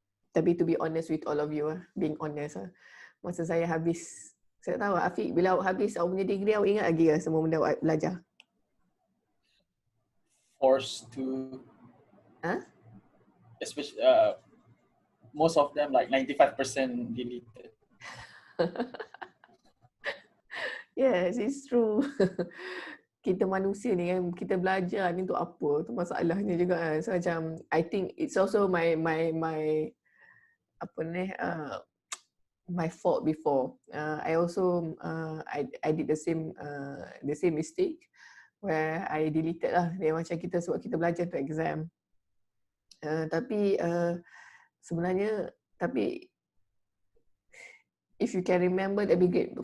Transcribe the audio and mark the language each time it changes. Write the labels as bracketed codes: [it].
[ms] Tapi [en] to be honest with all of you, being honest, [ms] masa saya habis, saya tahu Afiq, bila awak habis awak punya degree, awak ingat lagi semua benda awak belajar? [en] Forced to, Huh? especially most of them like 95% deleted. Yes, it's true. [ms] Kita manusia ni kan, kita belajar ni untuk apa? Tu masalahnya juga kan. [en] So macam, I think it's also my apa ni, my fault before. I also I did the same mistake where I deleted lah. [ms] Dia macam kita sebab kita belajar untuk exam. Tapi sebenarnya, [en] if you can remember, that be great.